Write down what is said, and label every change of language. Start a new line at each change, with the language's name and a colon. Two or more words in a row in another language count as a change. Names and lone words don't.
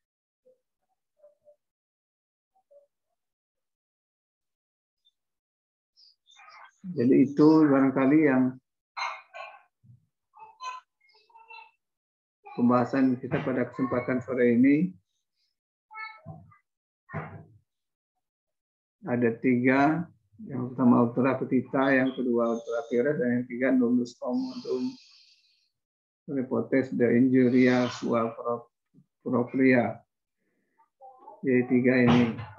Indonesian: Jadi itu barangkali yang pembahasan kita pada kesempatan sore ini. Ada 3, yang pertama
Latin: ultra petita,
Indonesian: yang kedua
Latin: ultra vires,
Indonesian: dan yang ketiga
Latin: nullus commodum repotes de injuria sua propria.
Indonesian: Jadi 3 ini.